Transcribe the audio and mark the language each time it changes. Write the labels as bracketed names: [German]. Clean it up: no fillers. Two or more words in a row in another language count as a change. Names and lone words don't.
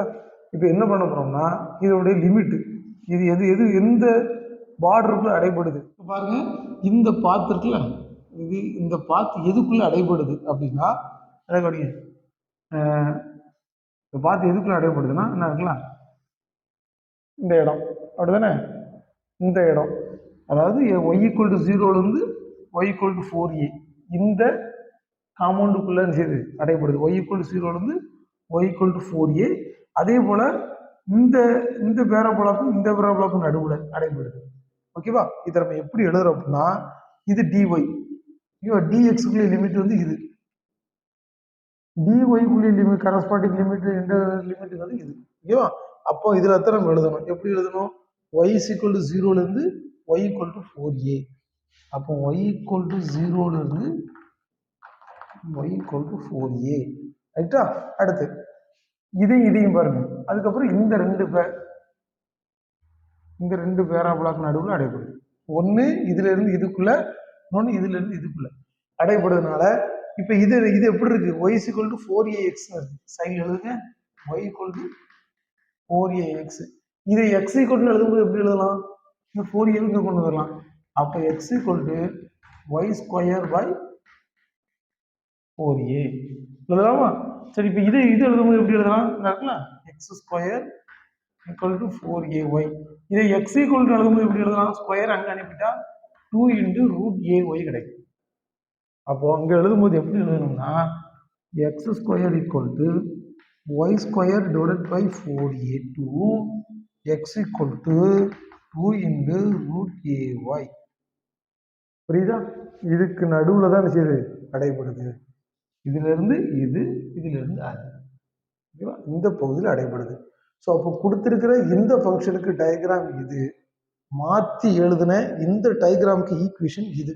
[Tamil] இப்போ என்ன பண்ண போறோம்னா இதோடைய லிமிட், இது எது எது எந்த பார்டருக்குள்ள அடைபடுது பாருங்க. இந்த பாத்து இருக்குல்ல, இது இந்த பாத்து எதுக்குள்ள அடைபடுது அப்படின்னா, இந்த பாத்து எதுக்குள்ள அடைபடுதுன்னா என்ன இருக்கலாம், இந்த இடம், அப்படிதானே? இந்த இடம், அதாவது y = 0 y = 4a இந்த காம்பவுண்டுக்குள்ள செய்து அடைபடுது. y = 0 y = 4a. அதே போல இந்த பேராபோலாக்கும் இந்த பேராபோலாக்கும் நடுவில் அடைபடுது. ஓகேவா? இதை நம்ம எப்படி எழுதுறோம் அப்படின்னா, இது dy, dx குள்ள லிமிட் வந்து இது, dy குள்ள [English] limit corresponding limit [Tamil] இந்த லிமிட் வந்து இது. ஓகேவா? அப்போ இதுல தான் நம்ம எழுதணும். எப்படி எழுதணும்? y = 0 y = 4a. அப்போ y = 0 y = 4a. ரைட்டா? அடுத்து இதையும் பாருங்க. அதுக்கப்புறம் இந்த ரெண்டு பேராபோலாக்கு நடுவில் அடைபடுது. ஒன்று இதுல இருந்து இதுக்குள்ள, இன்னொன்று இதுல இருந்து இதுக்குள்ள அடைபடுறதுனால இப்போ இது இது எப்படி இருக்கு? [English] y is equal to 4ax [Tamil] இருக்கு. சைடில் எழுதுங்க. [English] y equal to 4ax. [Tamil] இதை [English] x equal to [Tamil] எழுதும்போது எப்படி எழுதலாம்? இந்த 4a இங்க கொண்டு வரலாம். அப்போ [English] x equal to y square by 4a [Tamil] எழுதலாமா? சரி, இப்போ இது எழுதும்போது எப்படி எழுதலாம்? இருக்குல்ல, [English] x square equal to 4ay. [Tamil] இதை [English] x equal to [Tamil] எழுதும்போது எப்படி எழுதலாம்? ஸ்கொயர் அங்கே அனுப்பிட்டா [English] 2 into root ay [Tamil] கிடைக்கும். அப்போ அங்க எழுதும்போது எப்படி எழுதணும்னா [English] x square equal to y square divided by 4a to x equal to 2 into root ay. [Tamil] புரியுதா? இதுக்கு நடுவுல தான் செய்யுது அடைபடுது. இதுல இருந்து இது, இதுல இருந்து அது. ஓகேவா? இந்த பகுதியில் அடைபடுது. ஸோ அப்போ கொடுத்திருக்கிற இந்த ஃபங்க்ஷனுக்கு டயக்ராம் இது, மாற்றி எழுதின இந்த டயக்ராமுக்கு ஈக்குவேஷன் இது.